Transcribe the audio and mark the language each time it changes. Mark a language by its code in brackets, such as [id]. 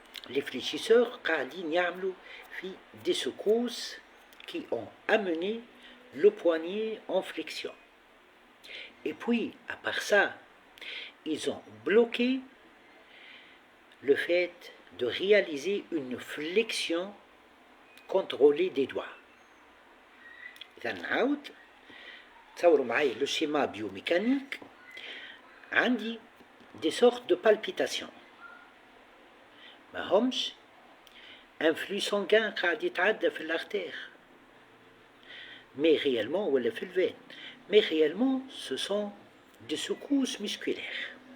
[fr] les fléchisseurs [ar] قاعدين يعملوا في [fr] des secousses qui ont amené le poignet en flexion. Et puis, à part ça, ils ont bloqué le fait de réaliser une flexion contrôlée des doigts. [ar] إذا نعاود تصوروا معايا [fr] le schéma biomécanique. عندي des sortes de palpitations [ar] ما همش [fr] un flux sanguin [ar] قاعد يتعدى في [fr] l'artère mais réellement [ar] ولا في الفين [fr] mais réellement ce sont des secousses musculaires.